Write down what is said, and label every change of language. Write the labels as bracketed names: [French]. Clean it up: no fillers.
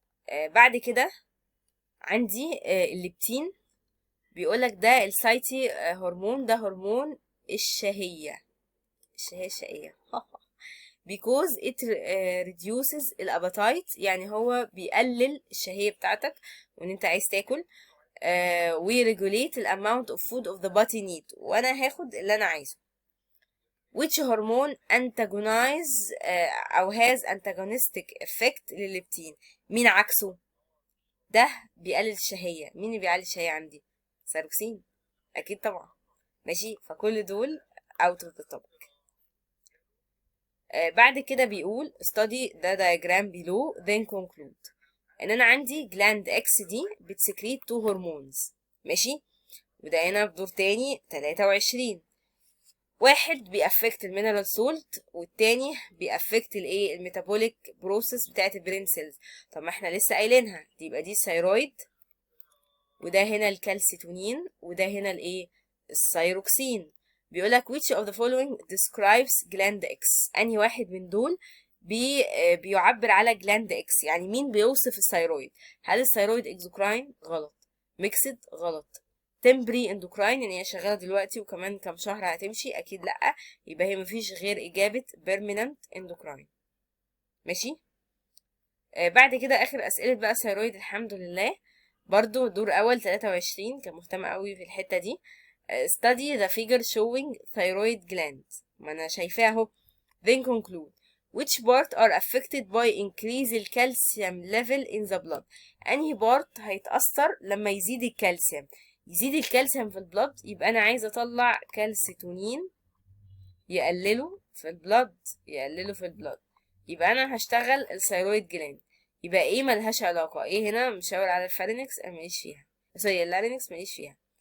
[Arabic] بعد كده عندي الليبتين. بيقولك ده السايتي هرمون، ده هرمون الشهية، الشهية الشقية [English] because it reduces [Arabic] الاباتايت، يعني هو بيقلل الشهية بتاعتك وان انت عايز تاكل. [English] we regulate the amount of food of the body need، [Arabic] وانا هاخد اللي انا عايزه. [English] which hormone antagonize [Arabic] او [English] has antagonistic effect [Arabic] للليبتين؟ مين عكسه؟ ده بيقلل الشهية. مين اللي بيقلل الشهية عندي؟ ثيروكسين، اكيد طبعا. ماشي، فكل دول [English] out of the topic. [Arabic] بعد كده بيقول [English] study the diagram below then conclude. [Arabic] ان انا عندي جلاند اكس دي بتسكريت 2 هرمونز، ماشي، وده هنا في دور تاني 23. واحد بيأفكت المينرال سولت، والتاني بيأفكت الايه، الميتابوليك بروسيس بتاعت البرين سيلز. طب ما احنا لسه قايلينها دي، يبقى دي الثيرويد، وده هنا الكالسيتونين، وده هنا الايه، الثيروكسين. بيقولك [English] which of the following describes gland X؟ [Arabic] انهي واحد من دول بيعبر على جلاند اكس؟ يعني مين بيوصف الثيرويد؟ هل الثيرويد اكزوكراين؟ غلط. ميكسد؟ غلط. تمبري اندوكراين، يعني هي شغاله دلوقتي وكمان كام شهر هتمشي؟ اكيد لا. يبقى هي مفيش غير اجابه بيرمننت اندوكراين. ماشي. بعد كده اخر اسئله بقى ثيرويد الحمد لله. برضو دور اول 23 كان مهتم قوي في الحته دي. [English] study the figure showing thyroid gland. [Arabic] ما انا شايفاه اهو. [English] then conclude which part are affected by increase الكالسيوم level in the blood. [Arabic] انهي بارت هيتأثر لما يزيد الكالسيوم؟ يزيد الكالسيوم في البلد، يبقى انا عايزه اطلع كالسيتونين يقلله في البلد، يقلله في البلد. يبقى انا هشتغل الثيرويد جلاند. يبقى ايه ملهاش علاقه، ايه هنا مشاور على الفارينكس انا ماليش فيها، سوري اللارينكس ماليش فيها.